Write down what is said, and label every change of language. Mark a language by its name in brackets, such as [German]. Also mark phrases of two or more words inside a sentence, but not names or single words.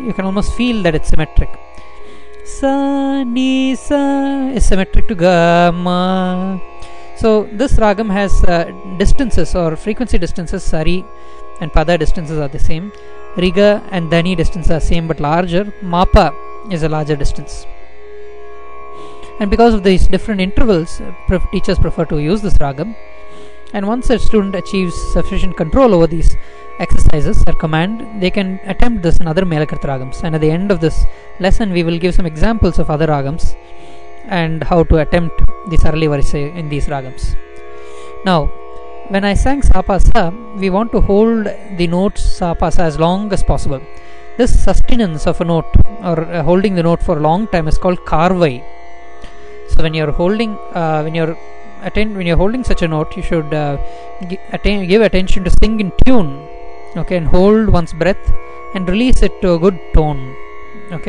[English] You can almost feel that it's symmetric. Sa, ni, sa is symmetric to ga, ma. So this ragam has distances or frequency distances. Sari and pada distances are the same. Riga and dhani distances are same but larger. Mapa is a larger distance. And because of these different intervals, teachers prefer to use this ragam. And once a student achieves sufficient control over these exercises or command, they can attempt this in other Melakarta ragams. And at the end of this lesson, we will give some examples of other ragams and how to attempt the Sarali Varisai in these ragams. Now, when I sang sa pa sa, we want to hold the notes sa pa sa as long as possible. This sustenance of a note or holding the note for a long time is called karvai. So when you're holding such a note, you should give attention to sing in tune, okay, and hold one's breath and release it to a good tone, okay.